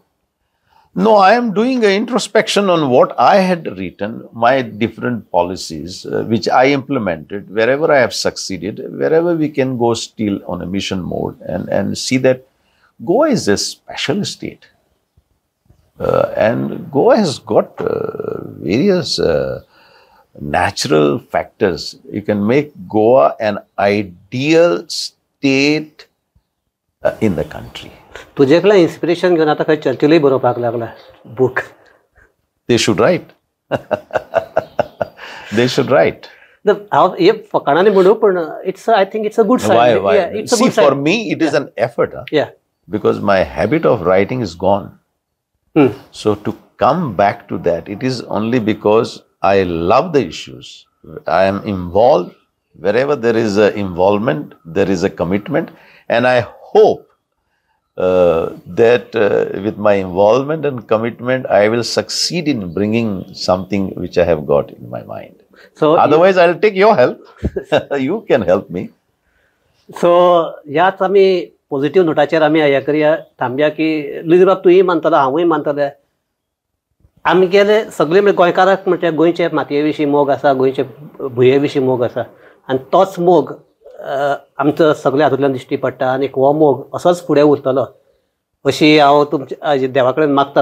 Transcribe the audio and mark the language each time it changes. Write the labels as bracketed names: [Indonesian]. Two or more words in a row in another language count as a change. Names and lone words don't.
[English] No, I am doing an introspection on what I had written, my different policies, which I implemented, wherever I have succeeded, wherever we can go still on a mission mode and see that Goa is a special state. And Goa has got various natural factors. You can make Goa an ideal state in the country. [Konkani] तुझे कडल्यान इन्स्पिरेशन घेवन आतां खंय चर्चिलूय बरोवपाक लागला बूक. [English] They should write. They should write. [Konkani] हांव हे फकाणांनी म्हणू पूण [English] I think it's a good sign. Why? Yeah, it's a See, good sign. for me, it is an effort. Yeah. Because my habit of writing is gone. So to come back to that, it is only because I love the issues. I am involved. Wherever there is a involvement, there is a commitment. And I hope that with my involvement and commitment, I will succeed in bringing something which I have got in my mind. So otherwise, I'll take your help. You can help me. [Konkani] So याच आमी पॉझिटिव्ह नोटाचेर आमी हें करया, थांबया की लुईझ बाब तूंय मानतलो, हांवूय मानतले. आमगेले सगळे म्हणजे गोंयकाराक म्हणजे गोंयचे मातये विशीं मोग आसा, गोंयचे भुये विशीं मोग आसा आनी तोच मोग आमचो सगळे हातूंतल्यान दिश्टी पडटा आनी हो मोग असोच फुडें उरतलो अशी हांव तुमच्या देवा कडेन मागता.